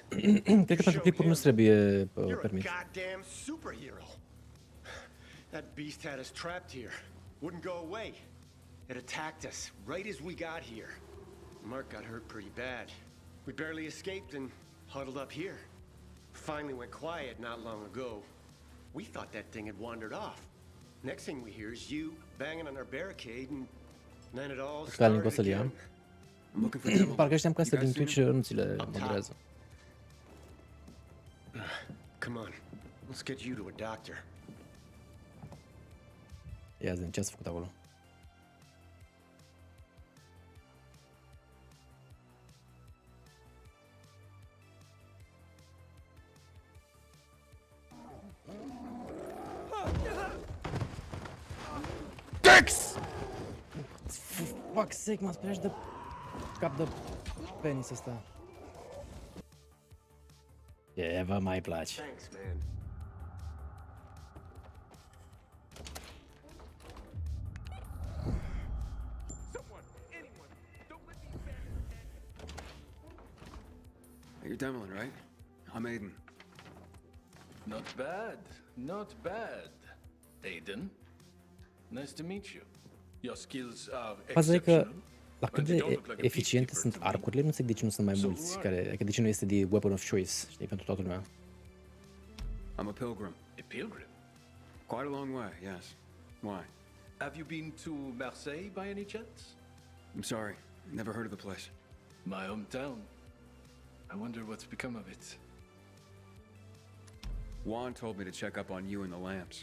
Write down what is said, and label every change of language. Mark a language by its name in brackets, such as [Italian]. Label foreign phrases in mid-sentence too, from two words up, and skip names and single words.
[Romanian] Cred că pentru clipuri nu trebuie permis. [English] Goddamn superhero. That beast had us trapped here. Wouldn't go away. It attacked us right as we got here. Mark got hurt pretty bad. We barely escaped and huddled up here. Finally went quiet not long ago. We thought that thing had wandered off. Next thing we hear is you banging on our barricade and then it all started again. [Romanian] Parcă știam că astea din Twitch nu ți le moderează. [English] Come on, let's get you to a doctor. [Romanian] Ia zi, ce ați făcut acolo? [English] Dex! Fuck sake, [Romanian] m-am speriat de cap de penis ăsta. Ce vă mai place? [English] Thanks, man. You're Demolin, right? I'm Aiden. Not bad. Not bad. Aiden. Nice to meet you. Your skills are [Romanian] Faza e că [English] exceptional. [Romanian] la cât de eficiente sunt arcurile, nu înțeleg de ce nu sunt mai mulți care, adică de ce nu este de [English] weapon of choice, [Romanian] știi, pentru toată lumea. [English] I'm a pilgrim. A pilgrim? Quite a long way, yes. Why? Have you been to Marseille by any chance? I'm sorry. Never heard of the place. My hometown. I wonder what's become of it. Juan told me to check up on you and the lamps.